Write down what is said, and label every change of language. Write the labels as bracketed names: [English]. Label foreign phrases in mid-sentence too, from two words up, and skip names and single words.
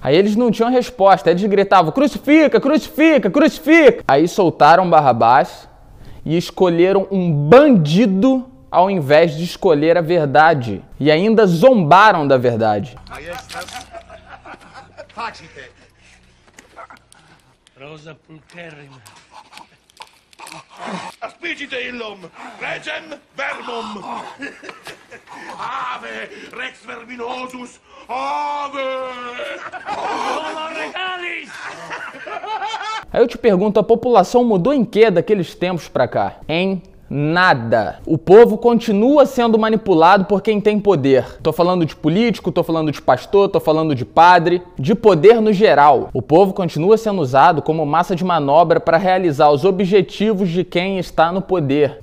[Portuguese] Aí eles não tinham resposta, eles gritavam: "Crucifica, crucifica, crucifica!" Aí soltaram Barrabás e escolheram um bandido ao invés de escolher a verdade. E ainda zombaram da verdade. [Latin] Rosa pulcherrima. Aspicite illum, regem verbum. Ave, rex verbinosus, ave! Homo regalis! [Portuguese] Aí eu te pergunto, a população mudou em quê daqueles tempos pra cá? Hein? Nada. O povo continua sendo manipulado por quem tem poder. Tô falando de político, tô falando de pastor, tô falando de padre, de poder no geral. O povo continua sendo usado como massa de manobra para realizar os objetivos de quem está no poder.